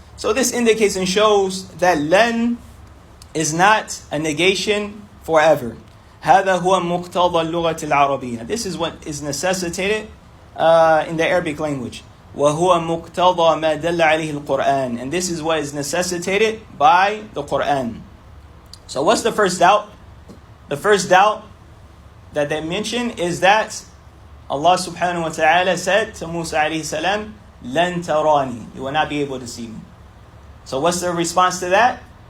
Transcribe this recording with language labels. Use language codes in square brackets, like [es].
[en] So this indicates and shows that len is not a negation forever. [ar] هذا هو مقتضى اللغة العربية. [en] This is what is necessitated in the Arabic language. [ar] وهو مقتضى ما دل عليه القرآن. [en] And this is what is necessitated by the Quran. So what's the first doubt? The first doubt that they mention is that Allah subhanahu wa ta'ala said to Musa alayhi salam, [ar] لَن تَرَانِي. [en] You will not be able to see me. So what's the response to that?